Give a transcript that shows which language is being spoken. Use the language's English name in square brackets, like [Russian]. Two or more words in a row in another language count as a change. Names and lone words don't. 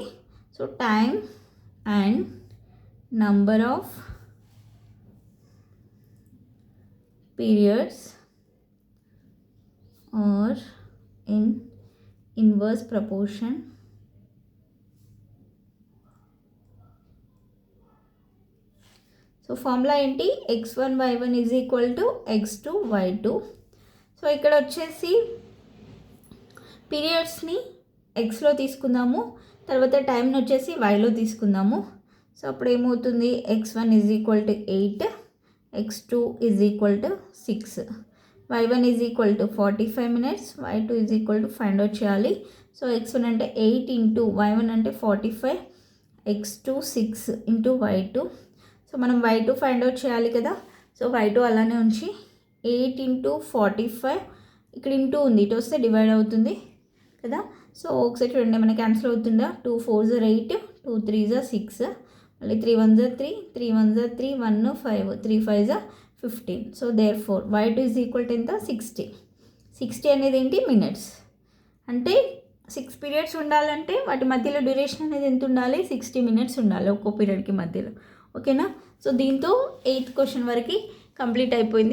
[English] so time and number of periods are in inverse proportion so formula ఏంటి, x1 y1 is equal to x2 y2. [Telugu] సో ఇక్కడ వచ్చేసి పీరియడ్స్ని ఎక్స్లో తీసుకుందాము, తర్వాత టైంని వచ్చేసి వైలో తీసుకుందాము. సో అప్పుడు ఏమవుతుంది, [English] x1 is equal to 8, x2 is equal to 6, y1 is equal to 45 minutes, y2 is equal to find out చేయాలి. [Telugu] సో x1 అంటే 8 ఇంటూ y1 అంటే 45, x2 6 ఇంటూ y2. సో మనం y2 [English] find out [Telugu] చేయాలి కదా. సో y2 అలానే ఉంచి 8 ఇంటూ 45, ఇక్కడ ఇంటూ ఉంది, ఇటు వస్తే డివైడ్ అవుతుంది కదా. సో ఒకసారి చూడండి మనకి క్యాన్సిల్ అవుతుందా, [English] 2 4s are 8, 2 3s are 6, మళ్ళీ 3 1s are 3, 3 1s are 3, 1 5, 3 5s are 15. so therefore y2 is equal to ఎంత, 60 [Telugu] అనేది ఏంటి, [English] మినిట్స్. [Telugu] అంటే 6 periods ఉండాలంటే వాటి మధ్యలో డ్యూరేషన్ అనేది ఎంత ఉండాలి, 60 minutes ఉండాలి ఒక్కో పీరియడ్కి మధ్యలో. ఓకేనా. సో దీంతో 8th క్వశ్చన్ వరకు కంప్లీట్ అయిపోయింది.